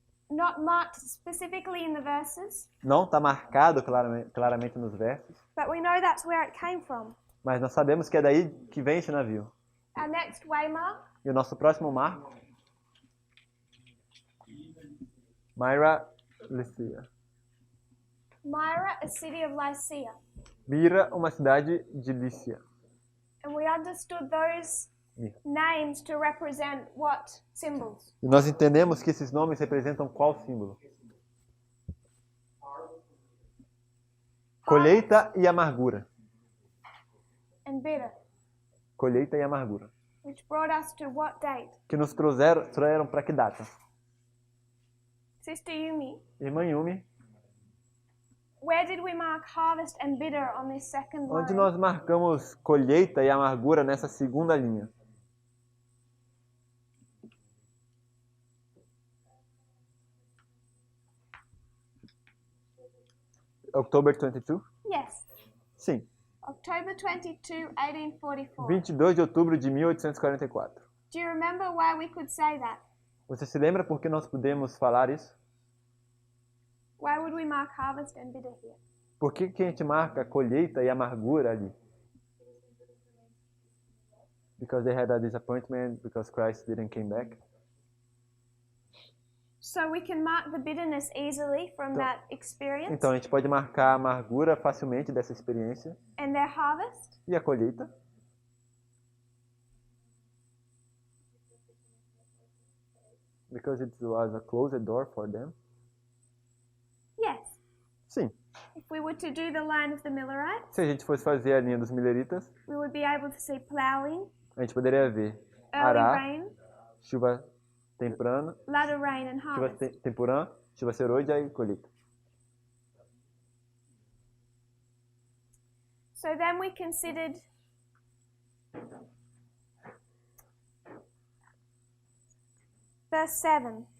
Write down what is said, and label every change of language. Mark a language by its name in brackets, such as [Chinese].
[English] not marked specifically in the verses, [Portuguese] Não está marcado claramente nos versos, [English] but we know that's where it came from. [Portuguese] mas nós sabemos que é daí que vem esse navio. [English] Our next waymark, [Portuguese] E o nosso próximo marco, Myra, Lycia. [English] Myra, a city of Lycia. [Portuguese] Mira, uma cidade de Lícia. [English] And we understood those names to represent what symbols? [Portuguese] E nós entendemos que esses nomes representam qual símbolo? Colheita e amargura. [English] And bitter, [Portuguese] Colheita e amargura. [English] which brought us to what date? [Portuguese] Que nos trouxeram para que data? [English] Sister Yumi, [Portuguese] Irmã Yumi, [English] where did we mark harvest and bitter on this second line? [Portuguese] onde nós marcamos colheita e amargura nessa segunda linha? [English] October 22? Yes, [Portuguese] Sim, [English] October 22, 1844. [Portuguese] 22 de outubro de 1844. [English] Do you remember why we could say that? [Portuguese] Você se lembra por que nós podemos falar isso? [English] Why would we mark harvest and bitter here? [Portuguese] Por que a gente marca colheita e amargura ali? [English] Because they had a disappointment because Christ didn't came back. So we can mark the bitterness easily from that experience [Portuguese] Então a gente pode marcar a amargura facilmente dessa experiência [English] and their harvest. [Portuguese] e a colheita. [English] Because it was a closed door for them. Yes. [Portuguese] Sim. [English] If we were to do the line of the Millerites, [Portuguese] Se a gente fosse fazer a linha dos mileritas, [English] we would be able to see plowing, [Portuguese] a gente poderia ver [English] early [Portuguese] arar, [English] rain, [Portuguese] chuva temprana, [English] latter rain, and [Portuguese] chuva [English] harvest. [Portuguese] temporã, chuva serôdia e colheita. [English] So then we considered verse 7.